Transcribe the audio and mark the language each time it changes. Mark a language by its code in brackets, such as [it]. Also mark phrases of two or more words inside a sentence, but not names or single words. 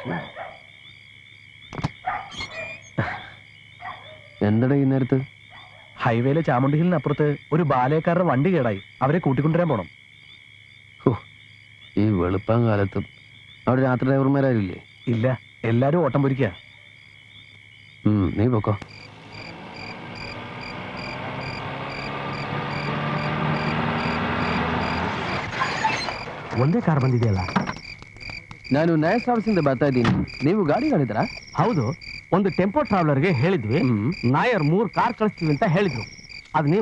[ml] എന്തടാ ഈ നേരത്ത്? ഹൈവേയിലെ ചാമുണ്ടി ഹില്ലിനപ്പുറത്ത് ഒരു ബാലയക്കാരുടെ വണ്ടി കേടായി. അവരെ കൂട്ടിക്കൊണ്ടുവരാൻ പോണം. ഈ വെളുപ്പം കാലത്തും അവിടെ രാത്രി ഡ്രൈവർമാരില്ലേ? ഇല്ല, എല്ലാരും ഓട്ടം പൊരിക്കുക. നീ പൊക്കോ. [kn] ಒಂದೇ ಕಾರ್ ಬಂದಿದೆಯಲ್ಲ? ನಾನು ನಯ ಸರ್ವಿಸಿಂದ ಬರ್ತಾ ಇದ್ದೀನಿ. ನೀವು ಗಾಡಿ ಹೇಳಿದ್ರಾ? ಹೌದು, ಒಂದು ಟೆಂಪೋ ಟ್ರಾವೆಲರ್ಗೆ ಹೇಳಿದ್ವಿ. ನಾಯರ್ 3 ಕಾರ್ ಕಳಿಸ್ತೀವಿ ಅಂತ ಹೇಳಿದ್ರು. ಅದು ನೀವ?